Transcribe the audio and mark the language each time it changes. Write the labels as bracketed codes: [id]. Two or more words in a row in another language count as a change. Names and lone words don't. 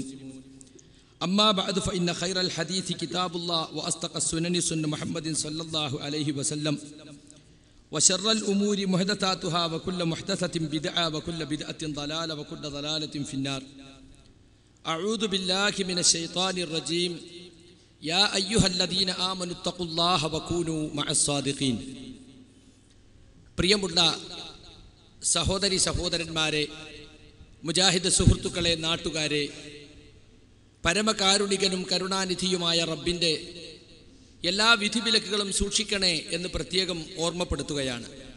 [ar] أما بعد فإن خير الحديث كتاب الله وأصدق السنن سنة محمد صلى الله عليه وسلم وشر الأمور محدثاتها وكل محدثة بدعة وكل بدعة ضلالة وكل ضلالة في النار. أعوذ بالله من الشيطان الرجيم. يا أيها الذين آمنوا اتقوا الله وكونوا مع الصادقين. [ml] പ്രിയമുള്ള സഹോദരി സഹോദരന്മാരെ, മുജാഹിദ് സുഹൃത്തുക്കളെ, നാട്ടുകാരെ, പരമകാരുണികനും കരുണാനിധിയുമായ റബ്ബിൻ്റെ എല്ലാ വിധിവിലക്കുകളും സൂക്ഷിക്കണേ എന്ന് പ്രത്യേകം ഓർമ്മപ്പെടുത്തുകയാണ്.